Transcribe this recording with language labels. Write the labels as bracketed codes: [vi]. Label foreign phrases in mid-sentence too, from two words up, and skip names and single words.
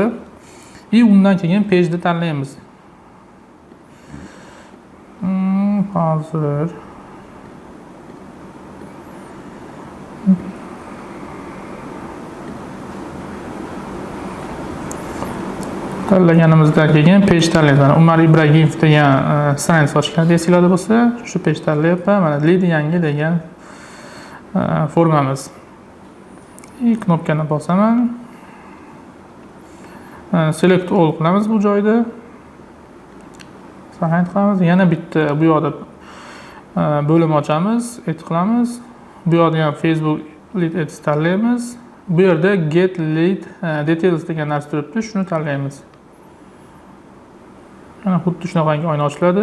[uz] Undan keyin page tanlaymiz. Hozir tanlaganimizdan keyin page tanlaymiz. Umar Ibragimov degan straniца ochgan desanglar bo'lsa, shu page tanlayapman. Mana lead yangi degan formamiz. Knopkani bosaman. [en] Select all [uz] qilamiz bu joyda. Sahayt qilamiz. Yana bitta bu yoqda bo'lim ochamiz, add qilamiz. Bu yoqda ham Facebook Lead Ads tanlaymiz. Bu yerda Get Lead Details degan narsa turibdi, shuni tanlaymiz. Mana xuddi shunaqangi oyna ochiladi.